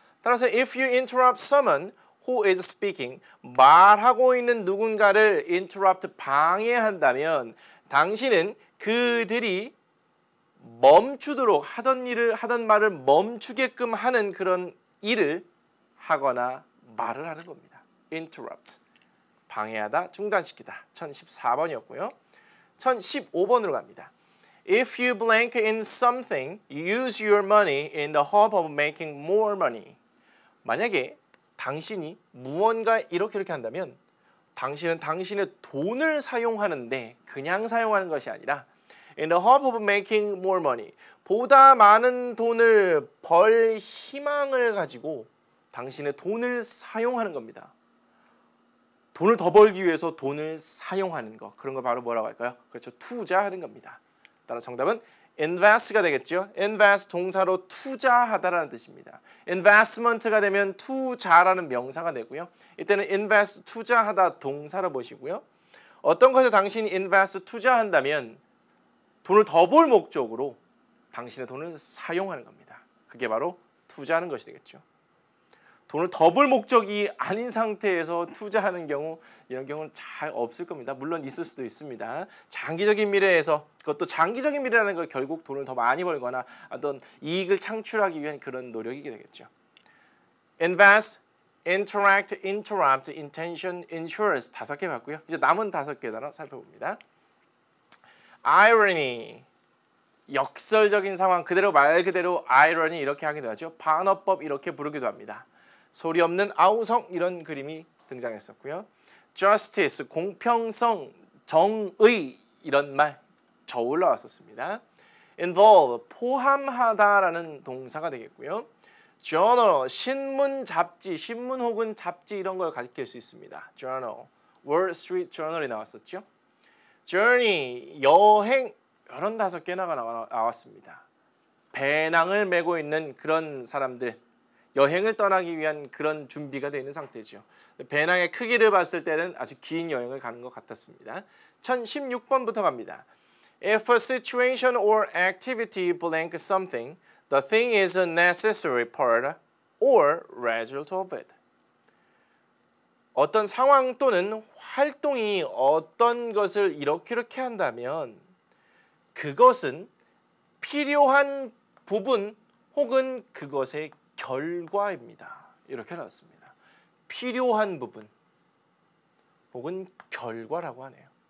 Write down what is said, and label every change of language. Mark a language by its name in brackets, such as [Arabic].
[Korean] 따라서 [English] if you interrupt someone who is speaking, [Korean] 말하고 있는 누군가를 interrupt 방해한다면 당신은 그들이 멈추도록 하던 말을 멈추게끔 하는 그런 일을 하거나 말을 하는 겁니다. interrupt, 방해하다, 중단시키다. 1014번이었고요. 1015번으로 갑니다. [English] If you blank in something, use your money in the hope of making more money. [Korean] 만약에 당신이 무언가 이렇게 한다면 당신은 당신의 돈을 사용하는데 그냥 사용하는 것이 아니라 [English] in the hope of making more money, [Korean] 보다 많은 돈을 벌 희망을 가지고 당신의 돈을 사용하는 겁니다. 돈을 더 벌기 위해서 돈을 사용하는 거, 그런 걸 바로 뭐라고 할까요? 그렇죠, 투자하는 겁니다. 따라 정답은 invest가 되겠죠. invest 동사로 투자하다라는 뜻입니다. investment가 되면 투자라는 명사가 되고요. 이때는 invest 투자하다 동사로 보시고요. 어떤 것에 당신이 invest 투자한다면 돈을 더 벌 목적으로 당신의 돈을 사용하는 겁니다. 그게 바로 투자하는 것이 되겠죠. 돈을 더 벌 목적이 아닌 상태에서 투자하는 경우, 이런 경우는 잘 없을 겁니다. 물론 있을 수도 있습니다. 장기적인 미래에서, 그것도 장기적인 미래라는 건 결국 돈을 더 많이 벌거나 어떤 이익을 창출하기 위한 그런 노력이 되겠죠. invest, interact, interrupt, intention, insurance 5개 봤고요. 이제 남은 5개 단어 살펴봅니다. irony, 역설적인 상황, 그대로 말 그대로 irony 이렇게 하기도 하죠. 반어법 이렇게 부르기도 합니다. 소리 없는 아우성 이런 그림이 등장했었고요. justice, 공평성, 정의 이런 말 저울로 왔었습니다. involve, 포함하다라는 동사가 되겠고요. journal, 신문, 잡지, 신문 혹은 잡지 이런 걸 가리킬 수 있습니다. journal, Wall Street Journal이 나왔었죠. journey, 여행 이런 5개나 나왔습니다. 배낭을 메고 있는 그런 사람들, 여행을 떠나기 위한 그런 준비가 되어 있는 상태죠. 배낭의 크기를 봤을 때는 아주 긴 여행을 가는 것 같았습니다. 1016번부터 갑니다. [English] If a situation or activity blank something, the thing is a necessary part or result of it. [Korean] 어떤 상황 또는 활동이 어떤 것을 이렇게 한다면 그것은 필요한 부분 혹은 그것의 결과입니다. 이렇게 나왔습니다. 필요한 부분 혹은 결과라고 하네요.